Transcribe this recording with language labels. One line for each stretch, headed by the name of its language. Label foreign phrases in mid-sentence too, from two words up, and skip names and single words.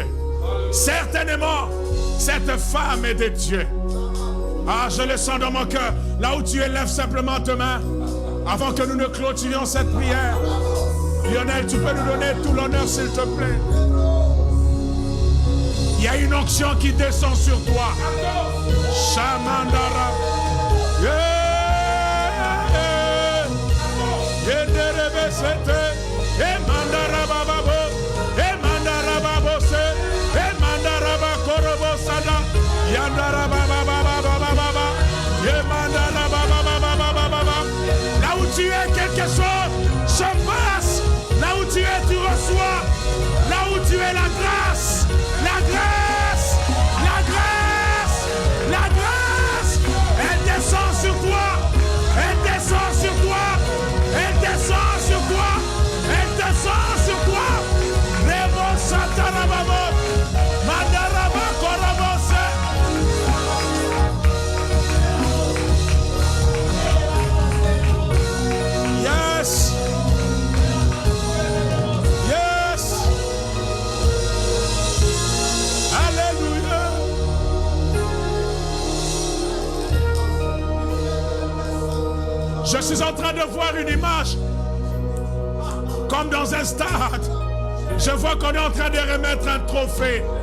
French: Certainement, cette femme est de Dieu. Ah, je le sens dans mon cœur. Là où tu es, lève simplement tes mains avant que nous ne clôturions cette prière. Lionel, tu peux nous donner tout l'honneur, s'il te plaît. Il y a une onction qui descend sur toi. Shamandara. Emandara bababo, emandara babose, emandara bakorobo sada, yandara bababa, emandara bababa. Là où tu es, quelque chose se passe. Là où tu es, tu reçois. Là où tu es, la grâce, la grâce, la grâce, la grâce. Elle descend sur toi. Elle descend sur toi. Elle descend sur toi. Elle descend sur toi. Rebo satarababo. Mandaraba korabose. Yes. Yes. Alléluia. Je suis en train de voir une image comme dans un stade. Je vois qu'on est en train de remettre un trophée.